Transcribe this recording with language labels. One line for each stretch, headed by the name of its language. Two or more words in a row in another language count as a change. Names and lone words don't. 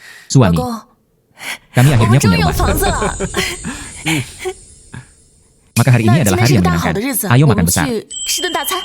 Indonesian: Suami.
Chinese: 公，
Indonesian: Kami
Chinese: 我
Indonesian: akhirnya
Chinese: 们终
Indonesian: punya
Chinese: 于有
Indonesian: rumah.
Chinese: 房子了。
Indonesian: Maka hari ini
Chinese: 那今
Indonesian: adalah
Chinese: 天
Indonesian: hari
Chinese: 是
Indonesian: yang
Chinese: 个大好
Indonesian: menyenangkan.
Chinese: 的日子，
Indonesian: Ayo
Chinese: 我
Indonesian: makan
Chinese: 们
Indonesian: besar.
Chinese: 去吃顿大餐。